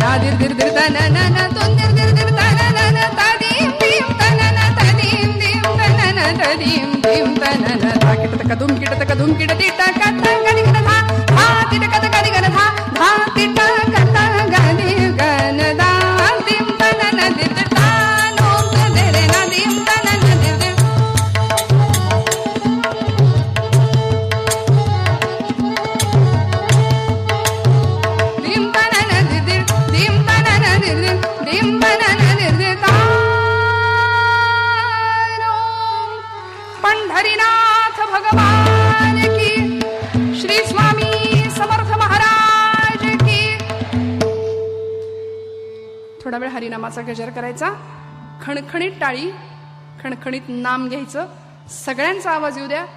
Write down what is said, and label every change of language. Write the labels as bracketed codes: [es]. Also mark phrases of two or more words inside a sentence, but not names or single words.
[hi] दिर दिर दिर तनन तोन दिर दिर दिर तनन तदीम दीम तनन तदीम दीम तनन तदीम दीम तनन धा किट तक धुम किट तक धुम किट तिट कत गनि गन धा धा तिट कत गनि गन धा धा तिट कत गनि गन धा दीम तनन दिर दिर तानो दिर दिर ना दीम तनन दिर दिर दीम तनन दिर दिर दीम तनन दिर दिर दीम तनन दिर दिर तानो पंढरीनाथ भगवान की, श्री स्वामी समर्थ महाराज की. [mr] थोडा वेळ हरिनामाचा गजर करायचा, खणखणीत टाळी, खणखणीत नाम घ्यायचं, सगळ्यांचा आवाज येऊ द्या.